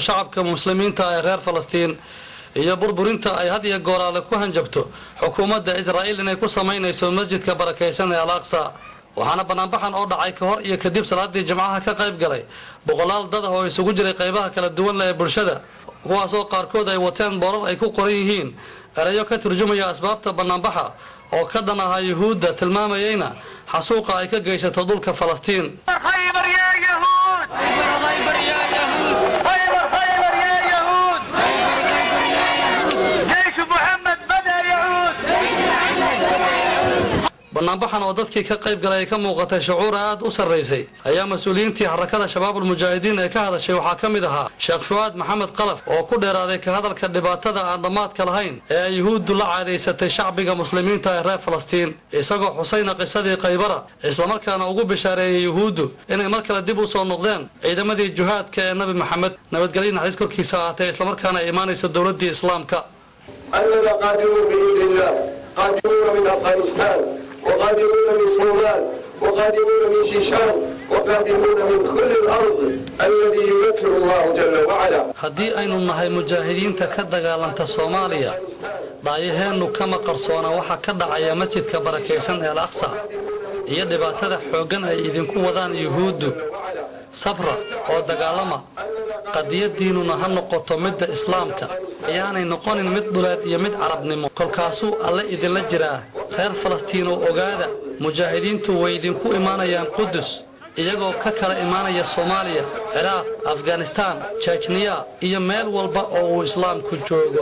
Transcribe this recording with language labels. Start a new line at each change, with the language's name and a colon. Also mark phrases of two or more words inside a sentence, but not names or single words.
Somali: shacabka muslimiinta ee reer Falastiin iyo burburinta ay had iyo goor ku hanjabto xukuumadda Israa'iil inay ku sameynayso masjidka barakeysan ee Al-Aqsa waxaana banaanbaxan oo dhacay ka hor iyo kadib salaadii jimcaha ka qayb galay boqolaal dad oo isugu jiray qaybaha kala duwan ee bulshada kuwaas oo qaarkood ay wateen boorar ay ku qoran yihiin erayo ka turjumaya asbaabta banaanbaxa oo ka dhan ah yuhuudda tilmaamayayna xasuuqa ay ka geysato dhulka Falastiin.
Arabic: خيبر يا يهود خيبر يا يهود خيبر يا يهود جيش محمد بدا يعود.
Somali: banaanbaxan oo dadkii ka qayb galay ka muuqatay shucuur aad u sareysay ayaa mas'uuliyiintii xarakada shabaabul mujaahidiin ee ka hadashay waxa ka mid ahaa Sheekh Fuad Maxamed Qalaf oo ku dheeraaday ka hadalka dhibaatada aan dhamaadka lahayn ee yuhuuddu la caadeysatay shacbiga muslimiinta ee reer Falastiin isagoo xusayna qisadii Qaybara isla markaana ugu bishaareeyay yuhuuddu inay mar kale dib u soo noqdeen ciidamadii jihaadka ee Nabi Maxamed nabadgelyo naxariis korkiisa ahaatay isla markaana iimaanaysa dawladda Islaamka.
Arabic: أننا قادمون بإذن الله قادمون من أفغانستان وقادمون من الصومال وقادمون من شيشان وقادمون من كل الأرض الذي يذكر الله جل وعلا.
Somali: haddii aynu nahay mujaahidiinta ka dagaalanta Soomaaliya baayaheenu kama qarsoona waxa ka dhacaya masjidka barakeysan ee Al-Aqsa iyo dhibaatada xoogan ay idinku wadaan yuhuuddu sabra oo dagaalama qadiyadiinuna ha noqoto midda islaamka ayaanay noqonin mid dhuleed iyo mid carabnimo kolkaasuu alle idinla jiraa reer Falastiin oo ogaada mujaahidiintu way idinku imaanayaan Qudus iyagoo ka kala imaanaya Soomaaliya Ciraaq Afghanistan Chechnya iyo meel walba oo uu islaamku joogo.